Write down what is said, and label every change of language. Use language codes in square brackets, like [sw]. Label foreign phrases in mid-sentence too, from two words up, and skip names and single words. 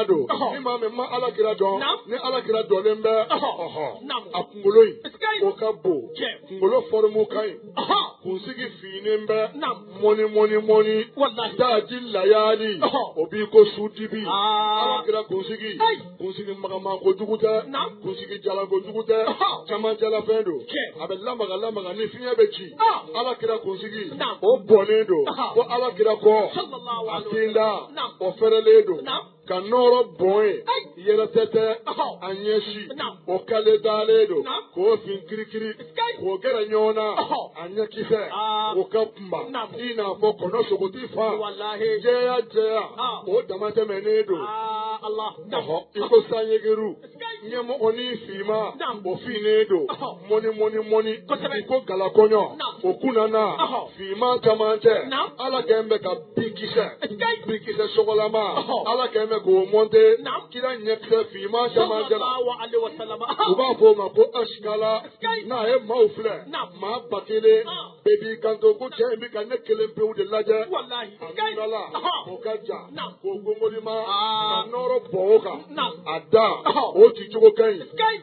[bm] don ni maa min ma ala kira dɔn ni ala kira dɔnlen bɛ a kunkolo in o ka bon kunkolo fɔrimu ka ɲi kunsigi finnen bɛ mɔni daaji layaali o b'i ko su dibi ala kira kunsigi magama kojugu tɛ kunsigi jalan kojugu tɛ camanjalafɛn don a bɛ lamaga ni fiɲɛ bɛ ci ala kira kunsigi o bɔnnen don ko ala kira kɔ [ar] sallallahu a alaihi tinda wasallam. [bm] Naam. o fɛrɛlen don Naam. ka nɔrɔ bɔn ye Ay. yɛrɛtɛtɛ Ɔhɔ. a ɲɛsi Naam. o kale dalen don Naam. k'o fin kirikiri Iskay. k'o gɛrɛ ɲɔgɔn na Ɔhɔ. a ɲɛkisɛ Ah. o ka kunba Naam. i n'a fɔ kɔnɔ sogoti fa Wallahi. jɛya jɛya Ah. o dama tɛmɛnen don Allah. Naam. ɔhɔ i ko sanyegeru Iskay. ɲɛmɔgɔnin finma Naam. o finnen don Ɔhɔ. mɔni Kosɛbɛ. i ko galakɔɲɔ Naam. o kunnana Ɔhɔ. finman caman cɛ Naam. ala kɛn bɛ ka binkisɛ Iskay. binkisɛ sɔgɔlama Ɔhɔ. ala kɛn bɛ k'o mɔnte Naam. kira ɲɛkisɛ finman caman cɛ la [ar] صلى الله عليه وسلم. [bm] u b'a fɔ o ma ko asikala Iskay. n'a ye maaw filɛ Naam. maa ba kelen Ah. bɛɛ b'i kanto ko cɛ in bɛ ka ne kelen pewu de lajɛ Wallahi. a Iskay. nurala Ɔhɔ. o ka ja Naam. k'o gongolima Ah. ka nɔrɔ bɔn o kan Naam. a da Ɔhɔ. o ci cogo ka ɲi Iskay.